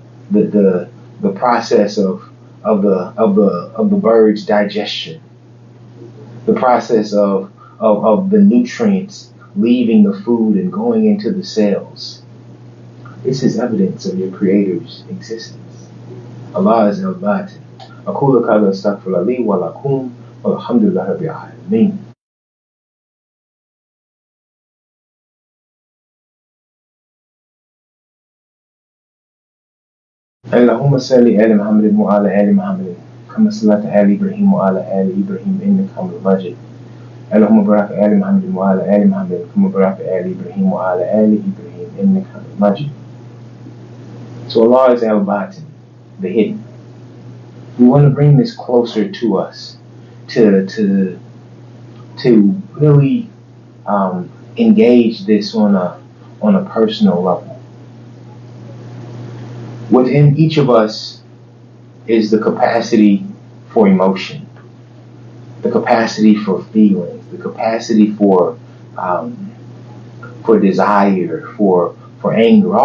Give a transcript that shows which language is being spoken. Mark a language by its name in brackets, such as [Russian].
[English] The process of the bird's digestion, the process of the nutrients leaving the food and going into the cells. This is evidence of your Creator's existence. Allah is Al-Bāṭin. [Arabic] أقول قولي أستغفر لي ولكم والحمد لله رب العالمين. اللهم صل على محمد وعلى آل محمد كما صليت على إبراهيم وعلى آل إبراهيم إنك حميد مجيد. اللهم بارك على محمد وعلى آل محمد كما باركت على إبراهيم وعلى آل إبراهيم إنك حميد مجيد. [English] So Allah is Al-Bāṭin, the hidden. We want to bring this closer to us, to really engage this on a personal level. Within each of us is the capacity for emotion, the capacity for feelings, the capacity for desire, for anger.